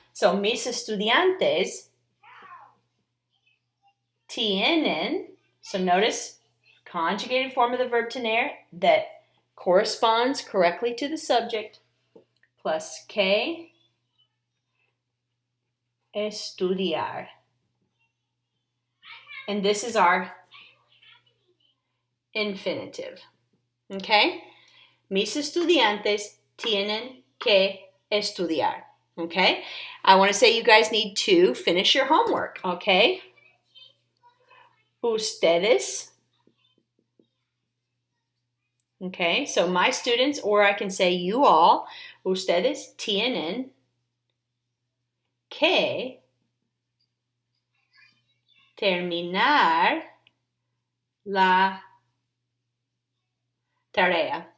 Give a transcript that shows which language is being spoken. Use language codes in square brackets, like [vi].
[en] So [es] mis estudiantes tienen, [en] so notice conjugated form of the verb tener that corresponds correctly to the subject, plus [es] que estudiar. [en] And this is our infinitive. Okay? [es] Mis estudiantes tienen que estudiar. [en] Okay? I want to say you guys need to finish your homework. Okay? Ustedes. Okay, so my students, or I can say you all, [es] ustedes tienen que terminar la tarea.